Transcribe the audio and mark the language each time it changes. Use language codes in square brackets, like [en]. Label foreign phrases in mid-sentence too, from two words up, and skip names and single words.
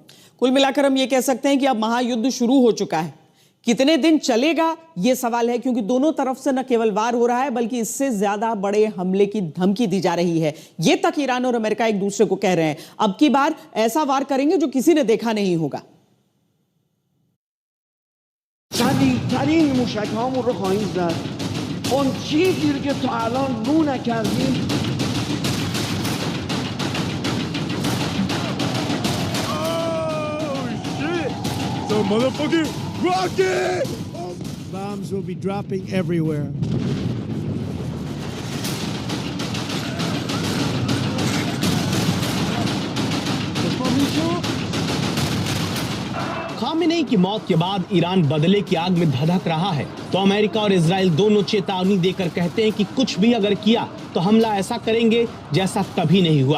[hi] कुल मिलाकर हम ये कह सकते हैं कि अब महायुद्ध शुरू हो चुका है। कितने दिन चलेगा यह सवाल है, क्योंकि दोनों तरफ से न केवल वार हो रहा है बल्कि इससे ज्यादा बड़े हमले की धमकी दी जा रही है। यह तक ईरान और अमेरिका एक दूसरे को कह रहे हैं अब की बार ऐसा वार करेंगे जो किसी ने देखा नहीं होगा। [fa] شدیدترین موشک هامون رو خواهیم زد. اون چیزی که تا الان رو نکردیم [en] motherfucking rocket! Bombs will be dropping everywhere. [hi] खामेनेई की मौत के बाद ईरान बदले की आग में धधक रहा है, तो अमेरिका और इजराइल दोनों चेतावनी देकर कहते हैं कि कुछ भी अगर किया तो हमला ऐसा करेंगे जैसा कभी नहीं हुआ।